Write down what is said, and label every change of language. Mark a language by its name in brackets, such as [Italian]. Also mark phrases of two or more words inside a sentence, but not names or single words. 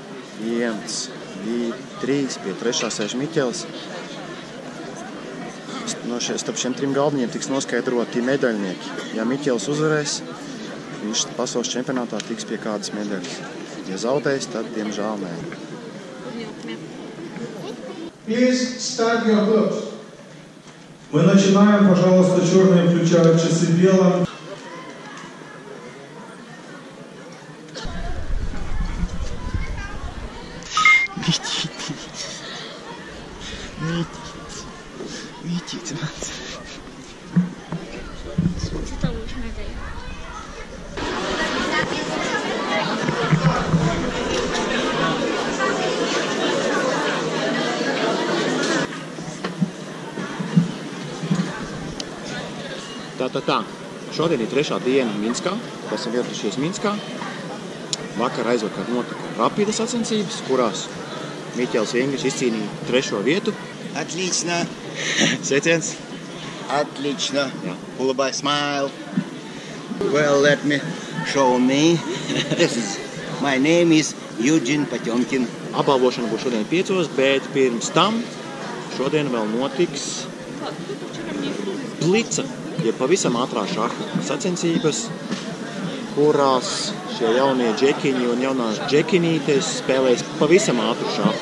[Latvian] 1, 2, 3. Pie 3. sēž Miķels. Starp šiem 3 galdiņiem tiks noskaidroti medaļnieki. Ja Miķels uzvarēs, viņš pasaules čempionātā tiks pie kādas medaļas. Ja zaudēs, tad diemžēl nē. [English] Please start your groups. [Russian] Мы начинаем, пожалуйста, черные включают часы белым. Митить, Это лучше медаль. [Latvian] Tā. Šodien ir 3. diena Minskā. Esam ieradušies Minskā. Vakar aizvakar notika rapida sacensības, kurās Miķels Vingris izcīnīja 3. vietu. [Russian] Отлично. [Latvian] Sveiciens. [Russian] Отлично. [Latvian] Jā. [English] Улыбай, smile. Well, let me show me. My name is Eugene Potemkin. [Latvian] Apbalvošana būs šodien 5, bet pirms tam šodien vēl notiks blica, ja pavisam ātrā šaha sacensības, kurās šie jaunie džekiņi un jaunās džekinītes spēlēs pavisam ātru šahu.